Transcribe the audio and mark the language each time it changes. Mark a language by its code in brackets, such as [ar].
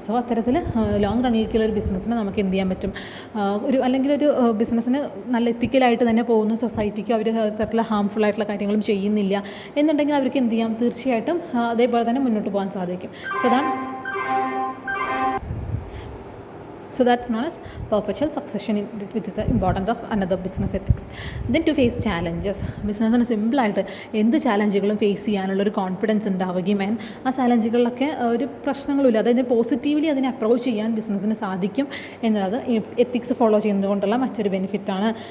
[ml] So അത്തരത്തിൽ long റണ്ണിലേക്കുള്ള ഒരു ബിസിനസ്സിന് നമുക്ക് എന്ത് ചെയ്യാൻ പറ്റും, അല്ലെങ്കിൽ ഒരു ബിസിനസ്സിന് നല്ല എത്തിക്കലായിട്ട് തന്നെ പോകുന്നു, സൊസൈറ്റിക്ക് അവർ തരത്തിലുള്ള ഹാംഫുൾ ആയിട്ടുള്ള കാര്യങ്ങളും ചെയ്യുന്നില്ല എന്നുണ്ടെങ്കിൽ അവർക്ക് എന്ത് ചെയ്യാം, തീർച്ചയായിട്ടും അതേപോലെ തന്നെ മുന്നോട്ട് പോകാൻ സാധിക്കും. [en] So that's known as perpetual succession, which is the importance of another business ethics. Then to face challenges, [ml] ബിസിനസ്സിന് സിമ്പിളായിട്ട് എന്ത് ചാലഞ്ചുകളും ഫേസ് ചെയ്യാനുള്ളൊരു കോൺഫിഡൻസ് ഉണ്ടാവുകയും ആ ചാലഞ്ചുകളിലൊക്കെ ഒരു പ്രശ്നങ്ങളുമില്ല, അതായത് പോസിറ്റീവ്ലി അതിനെ അപ്രോച്ച് ചെയ്യാൻ ബിസിനസ്സിന് സാധിക്കും എന്നുള്ളത് എത്തിക്സ് ഫോളോ ചെയ്യുന്നതുകൊണ്ടുള്ള മറ്റൊരു ബെനിഫിറ്റാണ്.